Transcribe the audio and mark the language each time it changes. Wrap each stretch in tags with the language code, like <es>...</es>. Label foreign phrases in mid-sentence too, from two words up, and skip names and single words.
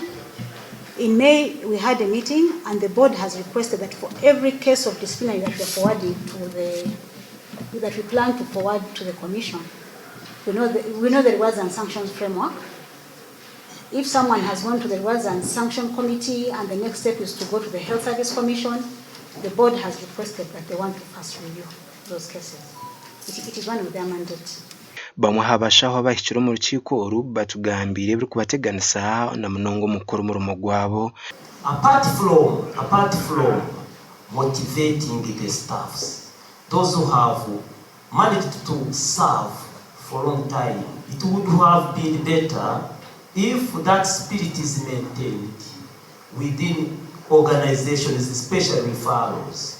<en>In May, we had a meeting, and the board has requested that for every case of disciplinary that we are forwarding that we plan to forward to the commission, we know the rewards and sanctions framework. If someone has gone to the rewards and sanction committee, and the next step is to go to the Health Service Commission, the board has requested that they want to first review those cases. It is one of their mandates.</en> <cgg>Bamwe habashaho abahikira mu rukiko oru batugambire biri kubateganisa na munongo mukuru mu rumo gwabo.</cgg> <en>Apart from motivating the staffs, those who have managed to serve for a long time, it would have been better if that spirit is maintained within organizations, especially referrals.</en>